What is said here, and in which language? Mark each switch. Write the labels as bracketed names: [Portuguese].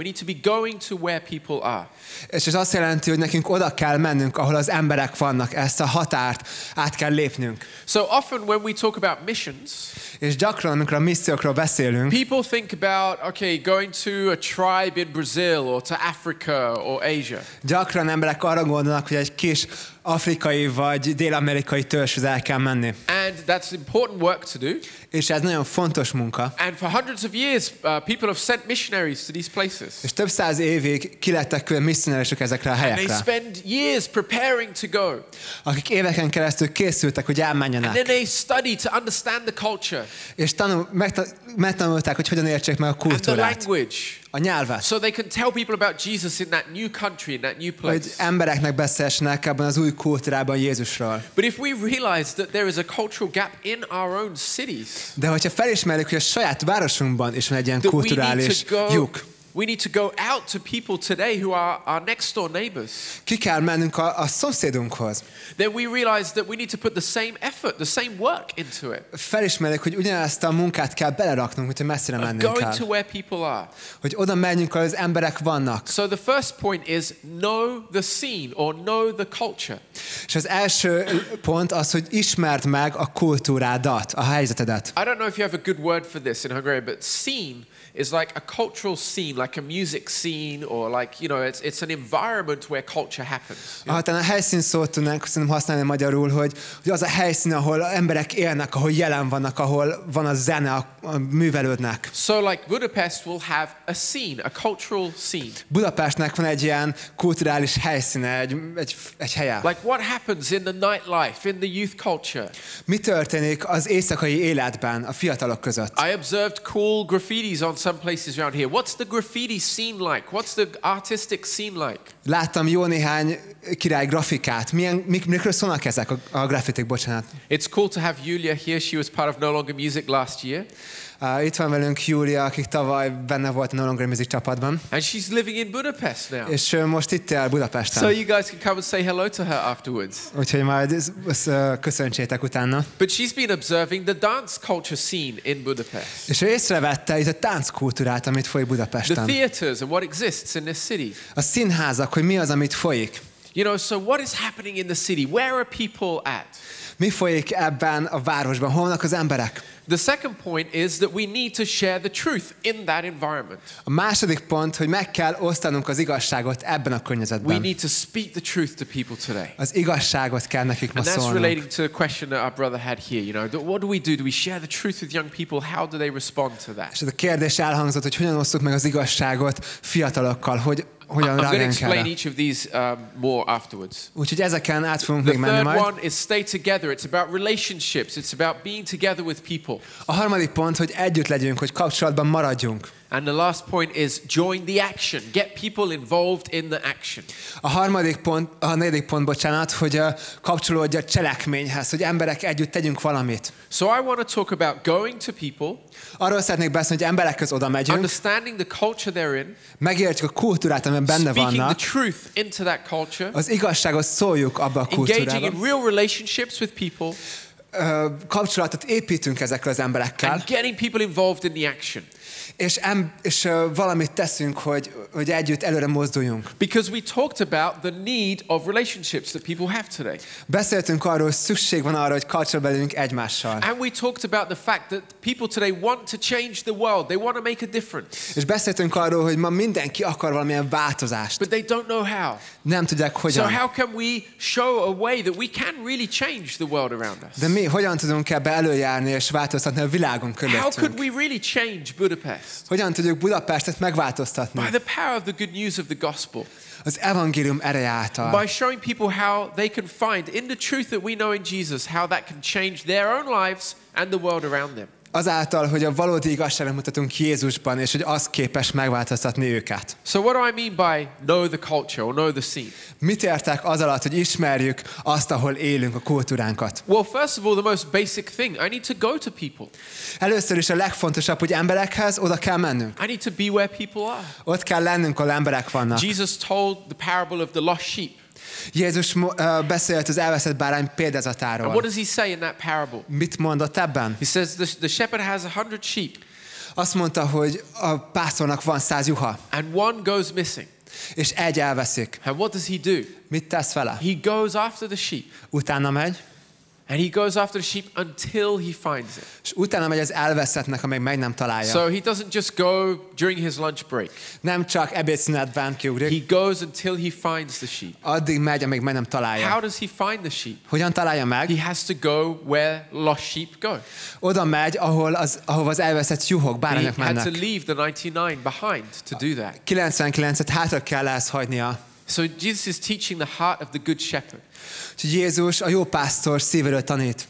[English] We need to be going to where people are. [Hungarian] És ez azt jelenti, hogy nekünk oda kell mennünk, ahol az emberek vannak, ezt a határt át kell lépnünk. [English] So often when we talk about missions, [Hungarian] és gyakran, amikor a missziókról beszélünk, [English] people think about, going to a tribe in Brazil or to Africa or Asia. [Hungarian] Gyakran emberek arra gondolnak, hogy egy kis afrikai vagy dél-amerikai törzshöz el kell menni. [English] And that's important work to do. [Hungarian] És ez nagyon fontos munka. [English] And for hundreds of years, people have sent missionaries to these places. [Hungarian] És több száz évig kilettek külön misszionárisok ezekre a helyekre. [English] And they spend years preparing to go. [Hungarian] Akik éveken keresztül készültek, hogy elmenjenek. [English] And then they study to understand the culture. [Hungarian] És megtanulták, hogy hogyan értsék meg a kultúrát. [English] And the language. [Hungarian] A nyelvet. [English] So they can tell people about Jesus in that new country, in that new place. [Hungarian] Hogy embereknek beszéljenek ebben az új kultúrában Jézusról. [English] But if we realize that there is a cultural gap in our own cities, [Hungarian] de hogyha felismerjük, hogy a saját városunkban is van egy ilyen kulturális lyuk, [English] We need to go out to people today who are our next door neighbors. [Hungarian] Ki kell mennünk a szomszédunkhoz. [English] Then we realize that we need to put the same effort, the same work into it. [Hungarian] Felismerjük, hogy ugyanezt a munkát kell beleraknunk, mint hogy messzire mennünk [English] Going [Hungarian] kell. [English] to where people are. [Hungarian] Hogy oda menjünk, ahol az emberek vannak. [English] So the first point is know the scene or know the culture. [Hungarian] És az első pont az, hogy ismerd meg a kultúrádat, a helyzetedet. [English] I don't know if you have a good word for this in Hungarian, but scene is like a cultural scene, like a music scene, or like, you know, it's an environment where culture happens. [Hungarian] Ha a helyszín szót tudnánk szerintem használni magyarul, hogy az a helyszín, ahol emberek élnek, ahol jelen vannak, ahol van a zene, művelődnek. [English] So like Budapest will have a scene, a cultural scene. [Hungarian] Budapestnek van egy ilyen kulturális helyszíne, egy helye. [English] Like what happens in the nightlife, in the youth culture? [Hungarian] Mi történik az éjszakai életben a fiatalok között? [English] I observed cool graffitis on some places around here. What's the graffiti scene like? What's the artistic scene like? [Hungarian] Láttam jó néhány király grafikát. Mikről szólnak ezek a grafitik, bocsánat? [English] It's cool to have Julia here. She was part of No Longer Music last year. [Hungarian] Itt van velünk Júlia, akik tavaly benne volt a No Longer Music csapatban. [English] And she's living in Budapest now. [Hungarian] És most itt él Budapesten. [English] So you guys can come and say hello to her afterwards. [Hungarian] Úgyhogy majd köszöntsétek utána. [English] But she's been observing the dance culture scene in Budapest. [Hungarian] És ő észrevette itt a tánckultúrát, amit folyik Budapesten. [English] The theaters and what exists in this city. [Hungarian] A színházak, hogy mi az, amit folyik. [English] You know, so what is happening in the city? Where are people at? [Hungarian] Mi folyik ebben a városban? Hol vannak az emberek? [English] The second point is that we need to share the truth in that environment. [Hungarian] A második pont, hogy meg kell osztanunk az igazságot ebben a környezetben. [English] We need to speak the truth to people today. [Hungarian] Az igazságot kell nekik ma [English] And that's [Hungarian] szólnunk. [English] relating to the question that our brother had here, you know. What do we do? Do we share the truth with young people? How do they respond to that? [Hungarian] És ez a kérdés elhangzott, hogy hogyan osztjuk meg az igazságot fiatalokkal, hogyan [English] I'm going to [Hungarian] reagálunk [English] explain [Hungarian] erre. [English] each of these more afterwards. [Hungarian] Úgyhogy ezeken át fogunk [English] The [Hungarian] még menni [English] third [Hungarian] majd. [English] one is stay together. It's about relationships. It's about being together with people. [Hungarian] A harmadik pont, hogy együtt legyünk, hogy kapcsolatban maradjunk. [English] And the last point is join the action. Get people involved in the action. [Hungarian] A negyedik pont, bocsánat, hogy kapcsolódj a cselekményhez, hogy emberek együtt tegyünk valamit. [English] So I want to talk about going to people, [Hungarian] Arról szeretnék beszélni, hogy emberekhez oda megyünk, [English] understanding the culture they're in, [Hungarian] megértjük a kultúrát, amiben benne [English] speaking [Hungarian] vannak, [English] the truth into that culture, [Hungarian] az igazságot szóljuk abba a [English] engaging [Hungarian] kultúrába, [English] in real relationships with people, [Hungarian] kapcsolatot építünk ezekkel az emberekkel, [English] and getting people involved in the action. [Hungarian] és valamit teszünk, hogy együtt előre mozduljunk. [English] Because we talked about the need of relationships that people have today. [Hungarian] Beszéltünk arról, hogy szükség van arra, hogy kapcsolatban legyünk egymással. [English] And we talked about the fact that people today want to change the world. They want to make a difference. [Hungarian] És beszéltünk arról, hogy ma mindenki akar valamilyen változást. [English] But they don't know how. [Hungarian] Nem tudják [English] So [Hungarian] hogyan. [English] how can we show a way that we can really change the world around us? [Hungarian] De mi hogyan tudunk ebbe előjárni és változtatni a világon [English] How could [Hungarian] körülöttünk? [English] we really change Budapest? [Hungarian] Hogyan tudjuk Budapestet megváltoztatni? [English] By the power of the good news of the gospel. [Hungarian] Az evangélium ereje által. [English] By showing people how they can find in the truth that we know in Jesus, how that can change their own lives and the world around them. [Hungarian] Azáltal, hogy a valódi igazságot mutatunk Jézusban, és hogy az képes megváltoztatni őket. [English] So what do I mean by know the culture or know the scene? [Hungarian] Mit értek az alatt, hogy ismerjük azt, ahol élünk, a kultúránkat? [English] Well, first of all, the most basic thing, I need to go to people. [Hungarian] Először is a legfontosabb, hogy emberekhez oda kell mennünk. [English] I need to be where people are. [Hungarian] Ott kell lennünk, ahol emberek vannak. [English] Jesus told the parable of the lost sheep. [Hungarian] Jézus beszélt az elveszett bárány [English] And what [Hungarian] példázatáról. [English] does he say in that parable? [Hungarian] Mit mondott ebben? [English] He says the shepherd has 100 sheep [Hungarian] Azt mondta, hogy a pásztornak van 100 juha, [English] and one goes missing. [Hungarian] és egy elveszik. [English] And what does he do? [Hungarian] Mit tesz vele? [English] He goes after the sheep. [Hungarian] Utána megy, [English] And he goes after the sheep until he finds it. [Hungarian] és utána megy az elveszettnek, amíg meg nem találja. [English] So he doesn't just go during his lunch break. [Hungarian] Nem csak ebédszünetben kiugrik, [English] He goes until he finds the sheep. [Hungarian] addig megy, amíg meg nem [English] How [Hungarian] találja. [English] does he find the sheep? [Hungarian] Hogyan találja meg? [English] He has to go where lost sheep go. [Hungarian] Oda megy, ahova az elveszett juhok, [English] He [Hungarian] bárányok [English] had to [Hungarian] mennek. [English] leave the 99 behind to do that. [Hungarian] 99-et hátra kell ezt hagynia. [English] So Jesus is teaching the heart of the good shepherd. [Hungarian] Úgyhogy Jézus a jó pásztor szívéről tanít.